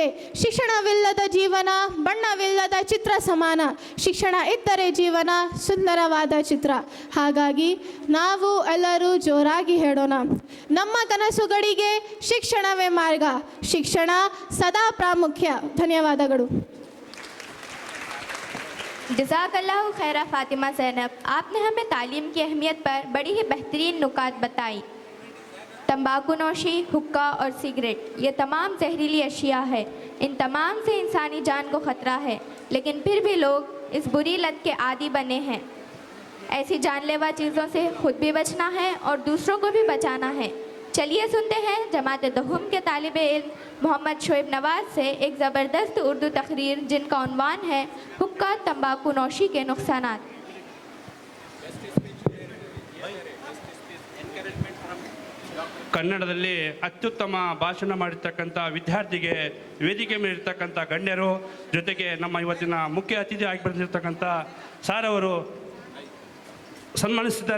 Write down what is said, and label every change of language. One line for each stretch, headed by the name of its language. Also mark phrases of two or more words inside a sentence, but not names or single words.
Kannada: ಶಿಕ್ಷಣವಿಲ್ಲದ ಜೀವನ ಬಣ್ಣವಿಲ್ಲದ ಚಿತ್ರ ಸಮಾನ. ಶಿಕ್ಷಣ ಇದ್ದರೆ ಜೀವನ ಸುಂದರವಾದ ಚಿತ್ರ. ಹಾಗಾಗಿ ನಾವು ಎಲ್ಲರೂ ಜೋರಾಗಿ ಹೇಳೋಣ, ನಮ್ಮ ಕನಸುಗಳಿಗೆ ಶಿಕ್ಷಣವೇ ಮಾರ್ಗ, ಶಿಕ್ಷಣ ಸದಾ ಪ್ರಾಮುಖ್ಯ. ಧನ್ಯವಾದಗಳು.
Arabic: جزاك الله خيرا
Urdu: فاطمہ زینب، آپ نے ہمیں تعلیم کی اہمیت پر بڑی ہی بہترین نکات بتائی. تمباکو نوشی، حقہ اور سگریٹ یہ تمام زہریلی اشیا ہے. ان تمام سے انسانی جان کو خطرہ ہے، لیکن پھر بھی لوگ اس بری لت کے عادی بنے ہیں. ایسی جان لیوا چیزوں سے خود بھی بچنا ہے اور دوسروں کو بھی بچانا ہے. چلیے سنتے ہیں جماعت دہم کے طالب علم محمد شعیب نواز سے ایک زبردست اردو تقریر جن کا عنوان ہے حقہ تمباکو نوشی کے نقصانات.
Kannada: ಕನ್ನಡದಲ್ಲಿ ಅತ್ಯುತ್ತಮ ಭಾಷಣ ಮಾಡಿರ್ತಕ್ಕಂಥ ವಿದ್ಯಾರ್ಥಿಗೆ ವೇದಿಕೆ ಮೇಲಿರ್ತಕ್ಕಂಥ ಗಣ್ಯರು, ಜೊತೆಗೆ ನಮ್ಮ ಇವತ್ತಿನ ಮುಖ್ಯ ಅತಿಥಿ ಆಗಿ ಬಂದಿರತಕ್ಕಂಥ ಸಾರ್ ಅವರು ಸನ್ಮಾನಿಸಿದ್ದಾರೆ.